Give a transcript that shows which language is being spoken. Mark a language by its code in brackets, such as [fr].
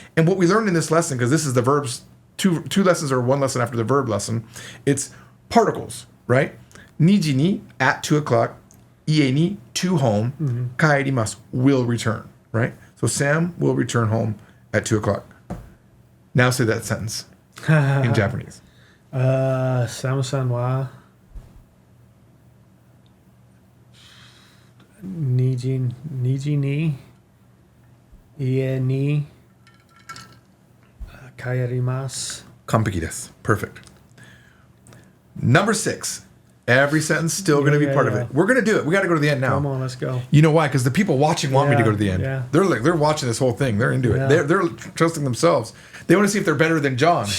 [en] And what we learned in this lesson, because this is the verbs, two lessons or one lesson after the verb lesson, it's particles, right? 2時に at 2 o'clock, 家に to home, 帰ります will return, right? So Sam will return home at 2 o'clock. Now say that sentence in Japanese. [ja] サムさんは2時に家に帰ります。完璧です Perfect. [en] Number 6. Every sentence still going to be part of it. We're going to do it. We got to go to the end now. Come on, let's go. You know why? Because the people watching want me to Yeah, go to the end. yeah. They're watching this whole thing. They're into it. Yeah. They're trusting themselves. They want to see if they're better than John,